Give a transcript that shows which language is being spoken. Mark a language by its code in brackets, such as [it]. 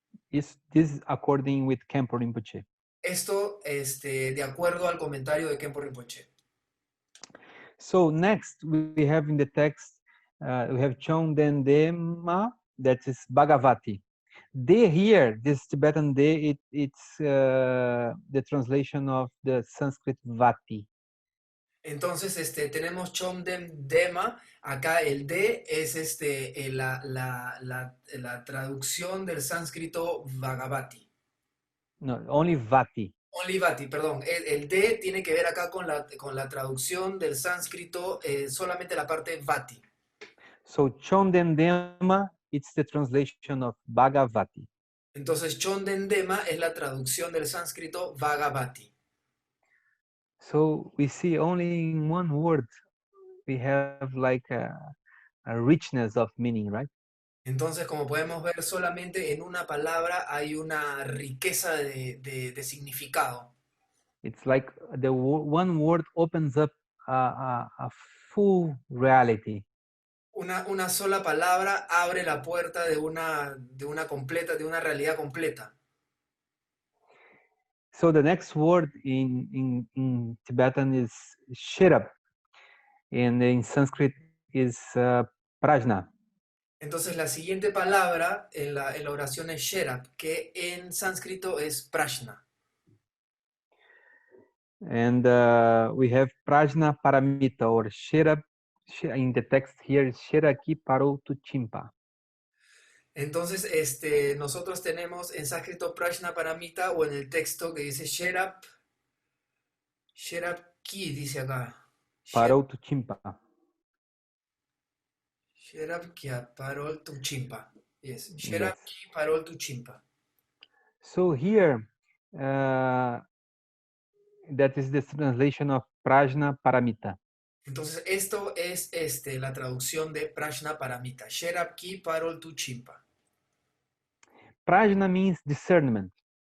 [en] This is according with Khenpo Rinpoche. [es] Esto, de acuerdo al comentario de Khenpo Rinpoche. [en] So next we have in the text, we have Chongden Dema, that is Bhagavati. De here, this Tibetan de, it's the translation of the Sanskrit Vati. [es] Entonces, tenemos Chomden Dema, acá el de es la traducción del sánscrito Bhagavati. [en] No, only Vati. Only Vati, perdón. [es] El de tiene que ver acá con la traducción del sánscrito, solamente la parte Vati. [en] So Chomden Dema, it's the translation of Bhagavati. [es] Entonces, Chomden Dema es la traducción del sánscrito Bhagavati. [en] So we see only in one word, we have like a richness of meaning, right? [es] Entonces, como podemos ver, solamente en una palabra hay una riqueza de significado. [en] It's like the one word opens up a full reality. [es] Una sola palabra abre la puerta de una realidad completa. [en] So the next word in Tibetan is shirap, and in Sanskrit is prajna. [es] Entonces la siguiente palabra en la oración es sherap, que en sánscrito es prashna. [en] And we have prajna paramita, or shirap, in the text here is shiraki paro tu chimpa. [es] Entonces, nosotros tenemos en sánscrito prashna paramita, o en el texto que dice sherap ki, dice acá. [bo] Paro tu chimpa. Sherap ki parol tu chimpa. Yes. Sherap [en] Yes. [bo] ki parol tu chimpa. [en] So here, that is the translation of prajna paramita. [es] Entonces, esto es la traducción de prashna paramita. [bo] Sherap ki parol tu chimpa. [en] Prajna means discernment.